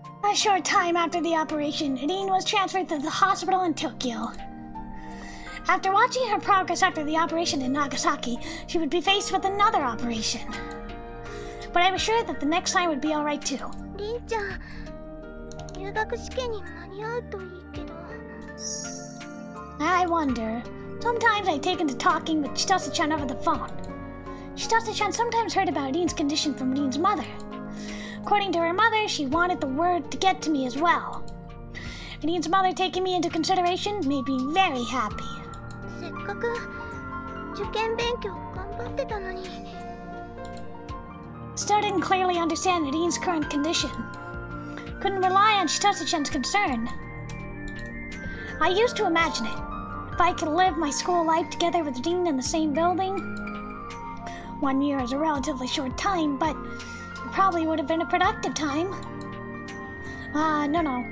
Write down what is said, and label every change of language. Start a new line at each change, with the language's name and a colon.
English: A short time after the operation, Nadine was transferred to the hospital in Tokyo. After watching her progress after the operation in Nagasaki, she would be faced with another operation. But I was sure that the next time would be alright too.
Japanese: 凛ちゃん、入学試験に間に合うといいけど。
English: I wonder. Sometimes I take into talking with Chitose-chan over the phone. Chitose-chan sometimes heard about Rin's condition from Rin's mother. According to her mother, she wanted the word to get to me as well. Rin's mother taking me into consideration made me very happy.
Japanese: せっかく受験勉強頑張ってたのに。
English: Still didn't clearly understand Rin's current condition. Couldn't rely on Chitose-chan's concern. I used to imagine it. If I could live my school life together with Rin in the same building. 1 year is a relatively short time, but it probably would have been a productive time. No.